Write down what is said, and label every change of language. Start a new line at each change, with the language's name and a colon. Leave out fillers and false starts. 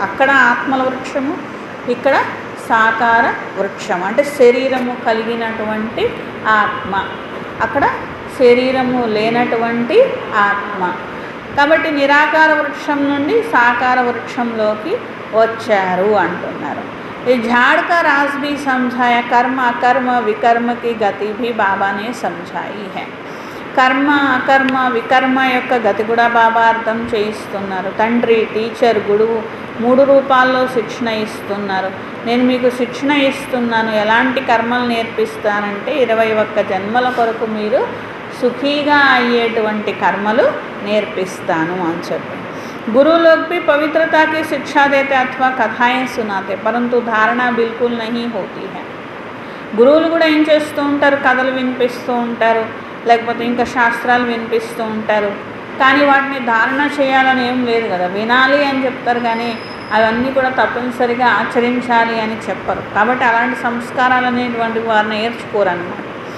Telugu: అక్కడ ఆత్మల వృక్షము, ఇక్కడ సాకార వృక్షం అంటే శరీరము కలిగినటువంటి ఆత్మ, అక్కడ శరీరము లేనటువంటి ఆత్మ. కాబట్టి నిరాకార వృక్షం నుండి సాకార వృక్షంలోకి వచ్చారు అంటున్నారు.
Hindi: ये झाड़ का राज भी समझाया. कर्म अकर्म विकर्म की गति भी बाबा ने समझाई है.
Telugu: కర్మ అకర్మ వికర్మ యొక్క గతి కూడా బాబా అర్థం చేయిస్తున్నారు. తండ్రి, టీచర్, గురువు 3 రూపాల్లో శిక్షణ ఇస్తున్నారు. నేను మీకు శిక్షణ ఇస్తున్నాను, ఎలాంటి కర్మలు నేర్పిస్తానంటే 21 జన్మల కొరకు మీరు సుఖీగా అయ్యేటువంటి కర్మలు నేర్పిస్తాను అని చెప్పి.
Hindi: गुरु लोग भी पवित्रता की शिक्षा देते अथवा कथाएं सुनाते, परंतु धारणा बिल्कुल नहीं होती है.
Telugu: గురువులు కూడా ఏం చేస్తూ ఉంటారు, కథలు వినిపిస్తూ ఉంటారు, లేకపోతే ఇంకా శాస్త్రాలు వినిపిస్తూ ఉంటారు, కానీ వాటిని ధారణ చేయాలని ఏం లేదు కదా, వినాలి అని చెప్తారు కానీ అవన్నీ కూడా తప్పనిసరిగా ఆచరించాలి అని చెప్పరు. కాబట్టి అలాంటి సంస్కారాలు అనేటువంటి వారు నేర్చుకోరన్నమాట.